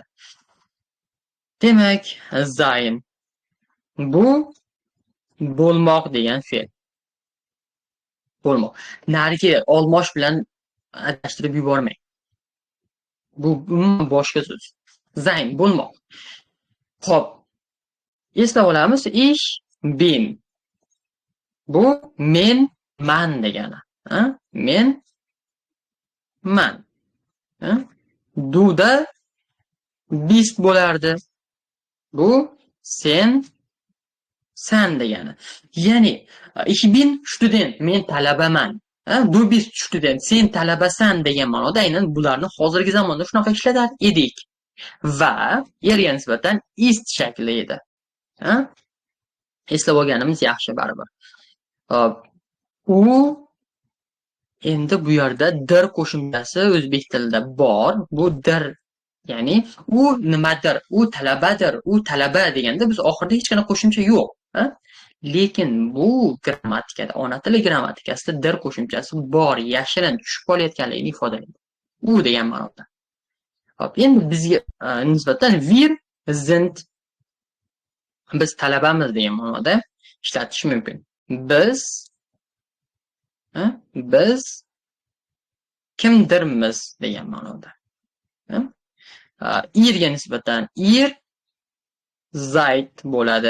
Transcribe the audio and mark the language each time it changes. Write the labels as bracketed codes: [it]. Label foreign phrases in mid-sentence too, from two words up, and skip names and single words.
[uz] Demak, zayn bu bo'lmoq degan fe'l. Bo'lmoq. Narigi olmosh bilan adashtirib yubormang. Bu boshqa so'z. Zayn bo'lmoq. Xo'p. Eslab olamiz, [de] ich bin. [uz] Bu men, man degani. Men, man. [de] Duda bist [uz] bo'lardi. Bu sen, san degani. Ya'ni [de] ich bin student, [uz] men talabaman. [de] Du bist student, [uz] sen talabasan degan ma'noda aynan bularni hozirgi zamonda shunaqa ishlatar edik. Va erga nisbatan ist shakli edi. Eslab olganimiz yaxshi baribir. U endi bu yerda dir qo'shimchasi o'zbek tilida bor. Bu dir Ya'ni u nimadir, u talabadir, u talaba deganda biz oxirida hech qanaqa qo'shimcha yo'q. Lekin bu grammatikada, ona tili grammatikasida dir qo'shimchasi bor, yashirin tushib qolayotganligini ifodalaydi. U degan ma'noda. Hop, endi bizga nisbatan [de] wir sind, [uz] biz talabamiz degan ma'noda ishlatish mumkin. Biz kimdirmiz degan ma'noda. Irga nisbatan [de] ir zayd [uz] bo'ladi.